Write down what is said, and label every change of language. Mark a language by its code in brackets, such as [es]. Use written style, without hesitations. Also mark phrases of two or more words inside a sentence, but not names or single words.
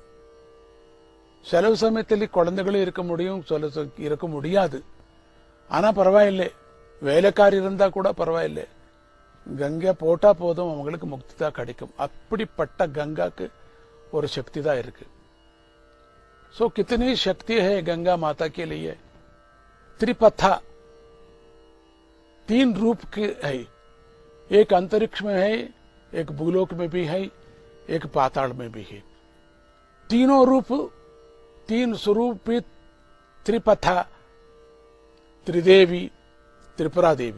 [ta] செலவு சமயத்தில் குழந்தைகளும் இருக்க முடியும், இருக்க முடியாது. ஆனா பரவாயில்லை, வேலைக்காரி இருந்தா கூட பரவாயில்லை, கங்கா போட்டா போதும் அவங்களுக்கு முக்தி தான் கிடைக்கும். அப்படிப்பட்ட கங்காக்கு ஒரு சக்தி தான் இருக்கு. [hi] सो कितनी शक्ति है गंगा माता के लिए. त्रिपथा 3 रूप के है. एक अंतरिक्ष में है, एक भूलोक में भी है, एक पाताल में भी है. तीनों रूप, 3 स्वरूपी त्रिपथा, त्रिदेवी, त्रिपुरा देवी.